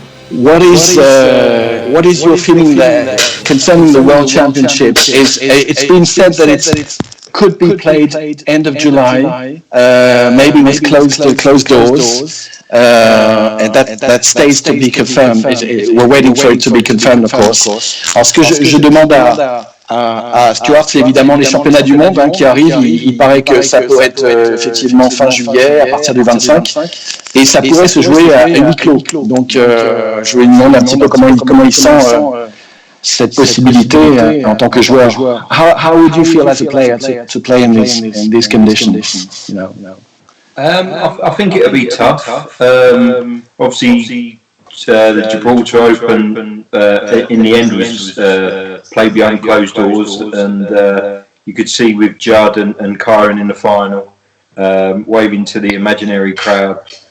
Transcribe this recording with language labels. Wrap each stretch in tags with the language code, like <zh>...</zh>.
<en>What is your feeling there concerning the World Championships? It's been said that it could be played end of July, maybe with closed doors. And that stays to be confirmed. We're waiting for it to be confirmed, of course.</en> <fr>Alors, ce que je demande à Stuart, c'est évidemment les championnats du monde qui arrivent. Il paraît que ça peut être effectivement fin juillet, à partir du 25, et ça pourrait se jouer à huis clos. Donc, je lui demande un petit peu comment il sent cette possibilité en tant que joueur.</fr> <en>How would you feel as a player to play in these conditions? I think it'll be tough. Obviously, the Gibraltar Open in the end was played behind closed doors, and you could see with Judd and Kyron in the final waving to the imaginary crowd.</en>